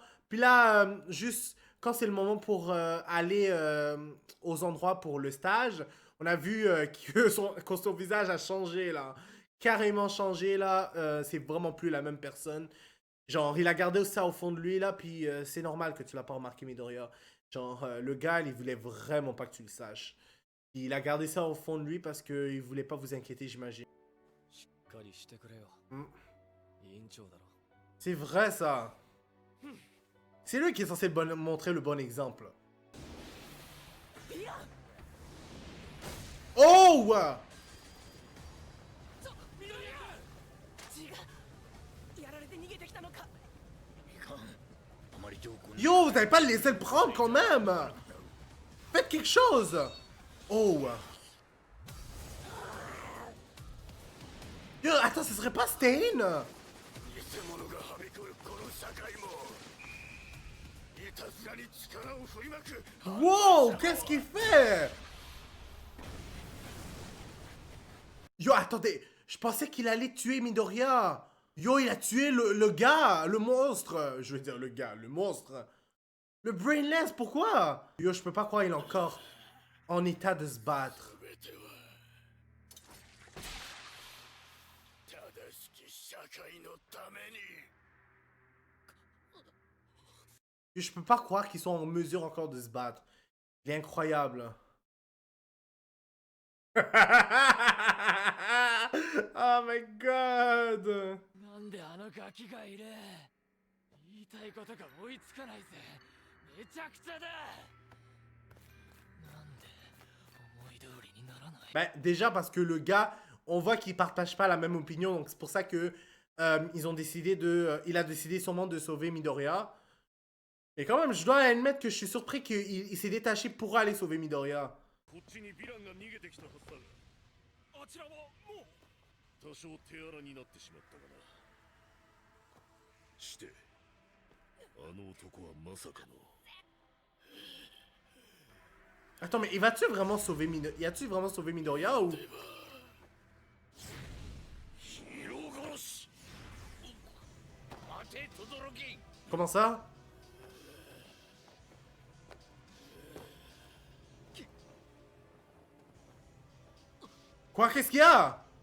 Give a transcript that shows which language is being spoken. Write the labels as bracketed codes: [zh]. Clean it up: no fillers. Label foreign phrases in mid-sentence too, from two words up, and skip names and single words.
[fr] Puis là, juste quand c'est le moment pour aller aux endroits pour le stage, on a vu que son visage a changé, là. Carrément changé, là. C'est vraiment plus la même personne. Genre, il a gardé ça au fond de lui, là. Puis c'est normal que tu l'as pas remarqué, Midoriya. Genre, le gars, il voulait vraiment pas que tu le saches. Il a gardé ça au fond de lui parce qu'il voulait pas vous inquiéter, j'imagine. [ja] しっかりしてくれよ。 Mm. 委員長だろ。 [fr] C'est vrai, ça. C'est lui qui est censé montrer le bon exemple. Oh! [ja] 違う。やられて逃げてきたのか。いかん。あまり上空に。 [fr] Yo, vous n'avez pas laissé le prendre quand même! Faites quelque chose! Oh! Yo, attends, ce serait pas Stain? [ja] 偽物がはびこるこの社会もいたずらに力を振りまく [fr] Wow! Qu'est-ce qu'il fait? Yo, attendez, je pensais qu'il allait tuer Midoriya. Yo, il a tué le gars, le monstre. Je veux dire le gars, le monstre. Le Brainless, pourquoi? Yo, je peux pas croire qu'il est encore en état de se battre. [ja] 全ては正しき社会のために [fr] Yo, je peux pas croire qu'ils sont en mesure encore de se battre. Il est incroyable. [en] Oh my god! [ja] なんであのガキがいる。言いたいことが追いつかないぜ。めちゃくちゃだ。なんで思い通りにならない。 [fr] Ben, déjà parce que le gars, on voit qu'il partage pas la même opinion, donc c'est pour ça que ils ont décidé de... il a décidé sûrement de sauver Midoriya. Et quand même, je dois admettre que je suis surpris qu'il s'est détaché pour aller sauver Midoriya. [ja] こっちにヴィランが逃げてきたはずだがあちらはもう。多少手荒になってしまったがなしてあの男はまさかの [fr] Attends, mais va-tu vraiment sauver Midoriya? Y a-tu vraiment sauvé Midoriya ou... Comment ça? Quoi? Qu'est-ce qu'il y a?